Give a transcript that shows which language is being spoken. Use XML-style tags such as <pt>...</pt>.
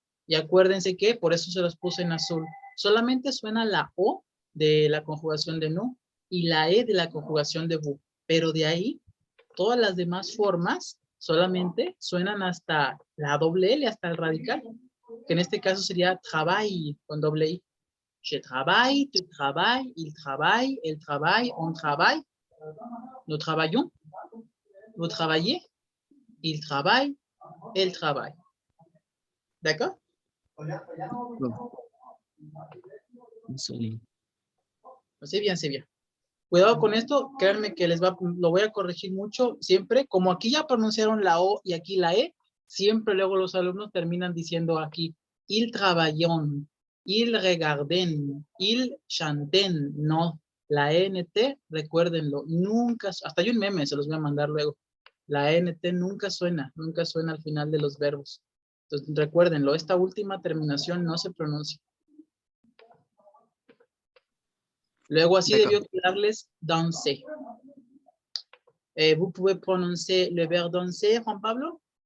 <es>Y acuérdense que por eso se los puse en azul. Solamente suena la O de la conjugación de no y la E de la conjugación de vous. Pero de ahí, todas las demás formas solamente suenan hasta la doble L, hasta el radical, que en este caso sería travail con doble I.</es> <fr>Je travaille, tu travailles, il travaille, elle travaille, on travaille. Nous travaillons, vous travaillez, il travaille, elle travaille. D'accord? Désolé. C'est bien, c'est bien.</fr> <es>Cuidado con esto, créanme que lo voy a corregir mucho siempre. Como aquí ya pronunciaron la O y aquí la E, siempre luego los alumnos terminan diciendo aquí,</es> <fr>ils travaillent, ils regarden, ils chanten.</fr> <es>No, la ENT, recuérdenlo, nunca, hasta hay un meme, se los voy a mandar luego. La ENT nunca suena al final de los verbos. Entonces, recuérdenlo, esta última terminación no se pronuncia. Luego así debió quedarles danser.</es> <fr>Vous pouvez prononcer le verbe danser, Juan Pablo?</fr>